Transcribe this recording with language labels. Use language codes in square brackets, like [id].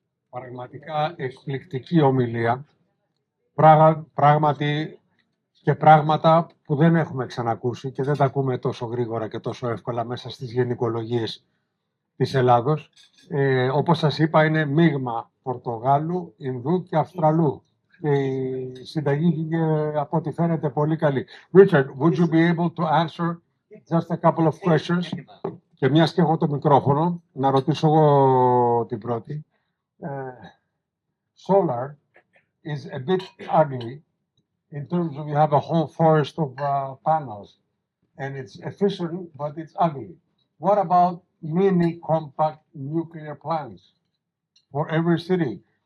[el] Πραγματικά εκπληκτική ομιλία. Πράγματι και πράγματα που δεν έχουμε ξανακούσει και δεν τα ακούμε τόσο γρήγορα και τόσο εύκολα μέσα στις γενικολογίες της Ελλάδος. Όπως σας είπα, είναι μείγμα Πορτογάλου, Ινδού και Αυστραλού. Και η συνταγή βγήκε, από ό,τι φαίνεται, πολύ καλή. [en] Richard, would you be able to answer just a couple of questions? [el] Και μιας και έχω το μικρόφωνο, να ρωτήσω εγώ την πρώτη. [en] Solar is a bit ugly in terms of you have a whole forest of panels and it's efficient, but it's ugly. What about mini compact nuclear plants for every city?